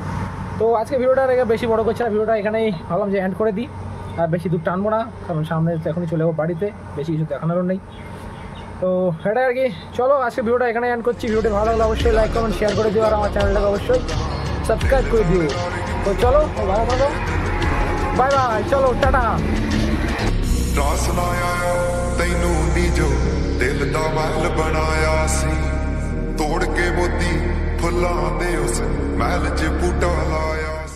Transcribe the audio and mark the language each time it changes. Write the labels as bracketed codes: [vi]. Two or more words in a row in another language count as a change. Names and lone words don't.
[bn] তো আজকে ভিডিওটা বেশি বড় করছে না, ভিডিওটা এখানেই ভাবলাম যে এন্ড করে দিই, আর বেশি দূর টানবো না, কারণ সামনে এখনই চলে যাবো বাড়িতে, বেশি কিছু দেখানোরও নেই। তো এটাই আর কি, চলো আজকে ভিডিওটা এখানে এন্ড করছি। ভিডিওটি ভালো লাগলে অবশ্যই [en] like comment share [bn] করে দিও, আর আমার চ্যানেলটাকে অবশ্যই সাবস্ক্রাইব করে দিও। তো চলো ভালো থাকো, [en] bye bye, [bn] চলো টাটা। [pa] ਰਾਸ ਨਾ ਆਇਆ ਤੈਨੂੰ ਨੀ ਜੋ ਦਿਲ ਦਾ ਮਹਿਲ ਬਣਾਇਆ ਸੀ, ਤੋੜ ਕੇ ਮੋਤੀ ਫੁੱਲਾਂ ਦੇ ਉਸ ਮਹਿਲ 'ਚ ਬੂਟਾ ਲਾਇਆ।